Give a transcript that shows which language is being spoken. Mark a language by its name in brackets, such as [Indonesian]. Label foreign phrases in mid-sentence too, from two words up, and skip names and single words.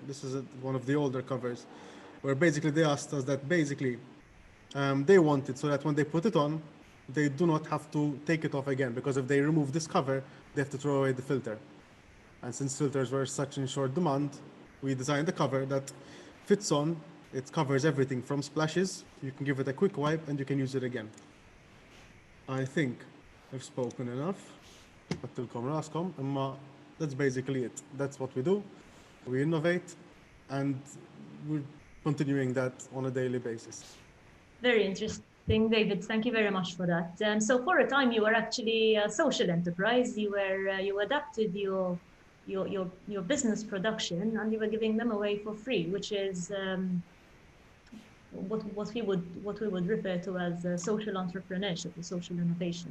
[English] This is one of the older covers, where basically they asked us that basically they wanted so that when they put it on, they do not have to take it off again, because if they remove this cover, they have to throw away the filter. And since filters were such in short demand, we designed a cover that fits on. It covers everything from splashes. You can give it a quick wipe and you can use it again. I think I've spoken enough. [Maltese] Battilkom raskom, [English] imma that's basically it. That's what we do. We innovate, and we're continuing that on a daily basis. Very interesting, David. Thank you very much for that. So for a time, you were actually a social enterprise. You adapted your business production, and you were giving them away for free, which is what we would refer to as social entrepreneurship, or social innovation.